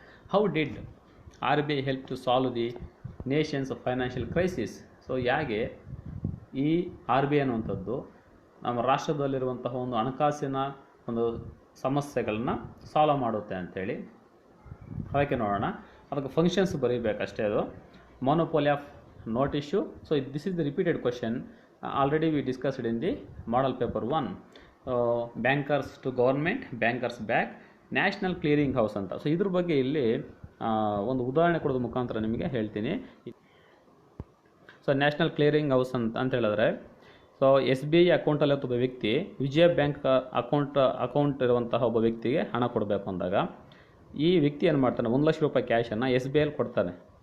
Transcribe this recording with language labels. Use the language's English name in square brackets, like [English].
[English] How did RBI help to solve the nation's financial crisis. [Kannada] So ಹೇಗೆ ಈ RBI ಅನ್ನುವಂಥದ್ದು ನಮ್ಮ ರಾಷ್ಟ್ರದಲ್ಲಿರುವಂತಹ ಒಂದು ಹಣಕಾಸಿನ ಒಂದು ಸಮಸ್ಯೆಗಳನ್ನ ಸಾಲ್ವ್ ಮಾಡುತ್ತೆ ಅಂಥೇಳಿ. ಅದಕ್ಕೆ ನೋಡೋಣ, ಅದಕ್ಕೆ ಫಂಕ್ಷನ್ಸ್ ಬರೀಬೇಕಷ್ಟೇ. [English] ಅದು monopoly of note issue. So this is the repeated question. Already we discussed in the model paper 1. Bankers to government, bankers back, national clearing house ಅಂತ. [Kannada] ಸೊ ಇದ್ರ ಬಗ್ಗೆ ಇಲ್ಲಿ ಒಂದು ಉದಾಹರಣೆ ಕೊಡೋದು ಮುಖಾಂತರ ನಿಮಗೆ ಹೇಳ್ತೀನಿ. ಸೊ ನ್ಯಾಷನಲ್ ಕ್ಲಿಯರಿಂಗ್ ಹೌಸ್ ಅಂತ ಹೇಳಿದ್ರೆ, ಸೊ SBI ಅಕೌಂಟಲ್ಲಿ ಒಬ್ಬ ವ್ಯಕ್ತಿ ವಿಜಯ ಬ್ಯಾಂಕ್ ಅಕೌಂಟ್ ಇರುವಂತಹ ಒಬ್ಬ ವ್ಯಕ್ತಿಗೆ ಹಣ ಕೊಡಬೇಕು ಅಂದಾಗ ಈ ವ್ಯಕ್ತಿ ಏನು ಮಾಡ್ತಾನೆ, 1 ಲಕ್ಷ ರೂಪಾಯಿ ಕ್ಯಾಶನ್ನು SBIಯಲ್ಲಿ ಕೊಡ್ತಾನೆ.